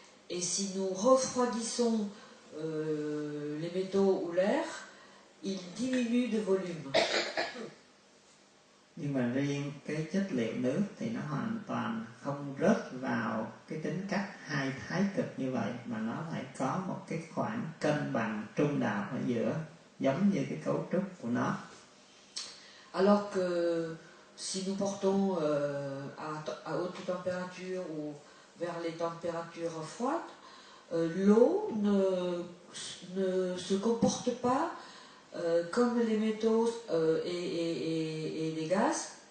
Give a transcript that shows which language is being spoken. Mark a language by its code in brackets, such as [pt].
[fr] Et si nous refroidissons les métaux ou l'air, ils diminuent de volume. [vi] Nhưng mà riêng cái chất liệu nước thì nó hoàn toàn không rớt vào cái tính cách hai thái cực như vậy, mà nó lại có một cái khoảng cân bằng trung đạo ở giữa, giống như cái cấu trúc của nó. [fr] Alors que si nous portons à haute température ou vers les températures froides, l'eau ne se comporte pas comme les métaux et les gaz.